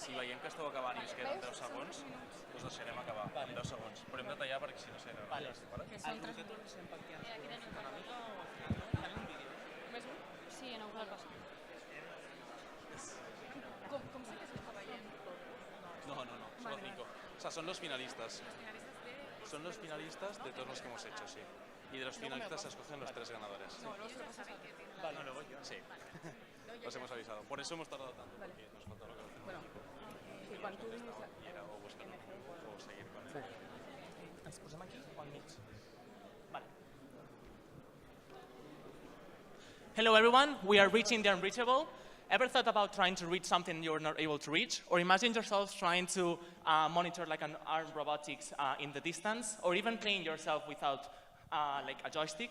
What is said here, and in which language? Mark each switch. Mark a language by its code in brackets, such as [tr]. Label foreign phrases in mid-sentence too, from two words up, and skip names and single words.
[ca] Si veiem que esteu acabant i us queden 10 segons, us deixarem acabar en 10 segons. Però hem de tallar perquè si no sé... Que són 3 minuts. Més un? Sí, en alguna cosa. Com sé que s'està veient? [es] No, solo 5. O sea, son los finalistas. Son los finalistas de todos los que hemos hecho, sí. Y de los finalistas se escogen los 3 ganadores. No, luego se lo saben que tiene. Vale, luego yo. Sí. Os hemos avisado. Por eso hemos tardado tanto, porque nos falta lo que hacemos. [ca] Bueno, i quan tu diguis... [es] Y era o buscarlo o seguir con él. [ca] Ens posem aquí o al mig? Vale. [en] Hello everyone, we are reaching the unreachable. Ever thought about trying to reach something you're not able to reach? Or imagine yourself trying to monitor like an arm robotics in the distance? Or even playing yourself without like a joystick?